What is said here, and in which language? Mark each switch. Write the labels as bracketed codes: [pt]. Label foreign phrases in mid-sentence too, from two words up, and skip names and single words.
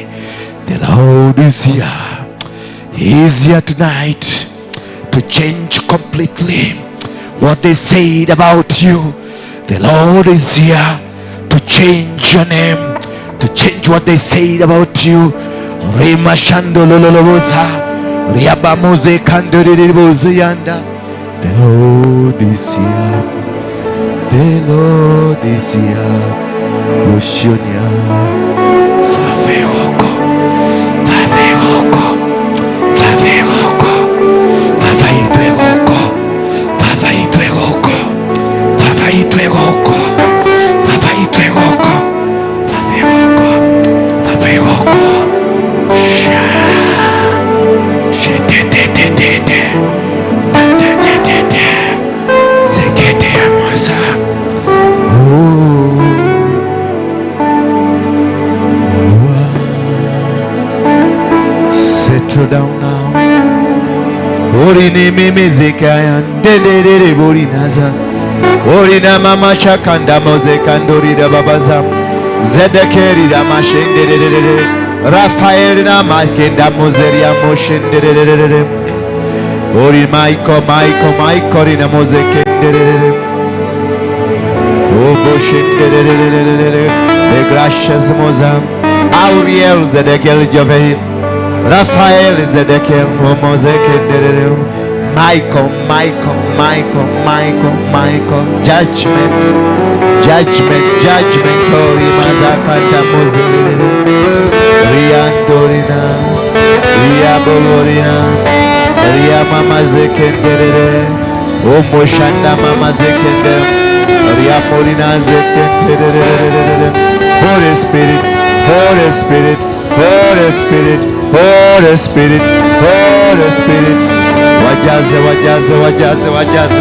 [en] The Lord is here. He is here tonight to change completely what they said about you. The Lord is here to change your name, to change what they said about you. Rima shando lololobosa, riaba moze kandoriboze yanda. The Lord is here. The Lord is here. Oshonia. Faveoko, faveoko, faveoko, faveitwegoko. Faveitwegoko, faveitwegoko, faveitwegoko, faveitwegoko, faveitwegoko. Shetetetetete, tetetetete, sekete amasa. Settle down now. Orine memezekaya ndedere borinaza. Orina mama shakanda mozekandori da babaza. Zedekeri da mashendedere. Rafael na makenda mozeria moshendedere. Ori Maiko rina mozekendedere. O boshendedere. The gracious moza. Auriel zedekel jovein. Raphael is the deacon, Michael, judgment, Tori Mazakanta Mozele, Riantorina, Riabolorina, Ria mama zekendere. Omoshanda mama zekendere. Ria morina zekendere. Holy Spirit, Holy Spirit, Holy Spirit, Holy Spirit, Holy Spirit. Wajaze, wajaze, wajaze, wajaze.